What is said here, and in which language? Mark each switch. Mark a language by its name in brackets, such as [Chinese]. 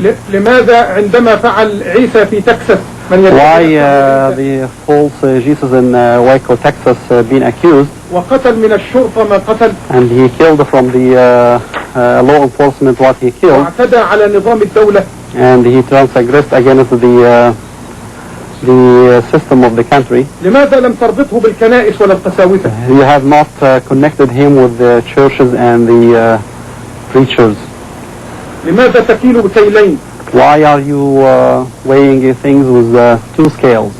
[Arabic] لماذا عندما فعل عيسى في تكساس [English] why the false Jesus in Waco, Texas been accused, [Arabic] وقتل من الشرطة ما قتل, [English] and he killed from the law enforcement what he killed, [Arabic] واعتدى على نظام الدولة, [English] and he transgressed against the system of the country. [Arabic] لماذا لم تربطه بالكنائس ولا القساوسة؟ [English] You have not connected him with the churches and the preachers. [Arabic] لماذا تكيل بكيلين؟ [English] Why are you weighing things with two scales?